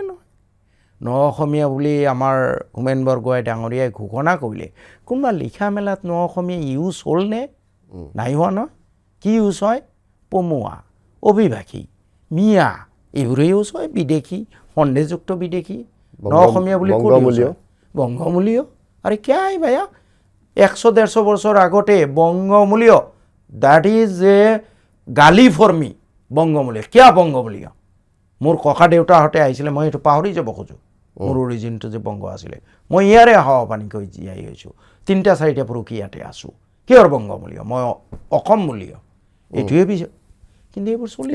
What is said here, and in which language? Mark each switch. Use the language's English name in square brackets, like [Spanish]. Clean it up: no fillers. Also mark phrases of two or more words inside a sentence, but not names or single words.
[Assamese] নহয় অসমীয়া বুলি আমাৰ হোমেন বৰগোহাঁই ডাঙৰীয়াই ঘোষণা কৰিলে কোনোবা লিখা মেলাত অসমীয়া ইউজ হ'লনে নাই হোৱা নহয় কি ইউজ হয় পমুৱা অভিভাষী মিয়া এইবোৰে ইউজ হয় বিদেশী সন্দেহযুক্ত বিদেশী অসমীয়া বুলি বংগমূলীয় [Hindi] अरे क्या है [Assamese] भैया 100-150 বছর আগতে বংগমূলীয় [English] that is a [Assamese] গালি [English] for me [Assamese] বংগমূলীয় কিয়া বংগমূলীয় মোৰ ককা দেউতাহঁতে আহিছিলে মই এইটো পাহৰি যাব খোজোঁ মোৰ অৰিজিনটো যে বংগ আছিলে মই ইয়াৰে হাৱা পানী কৈ জীয়াই হৈছোঁ 3-4টা পুৰুষি ইয়াতে আছোঁ কিয়ৰ বংগমূলীয় মই অসমমূলীয় এইটোৱে বিচাৰ কিন্তু এইবোৰ চলি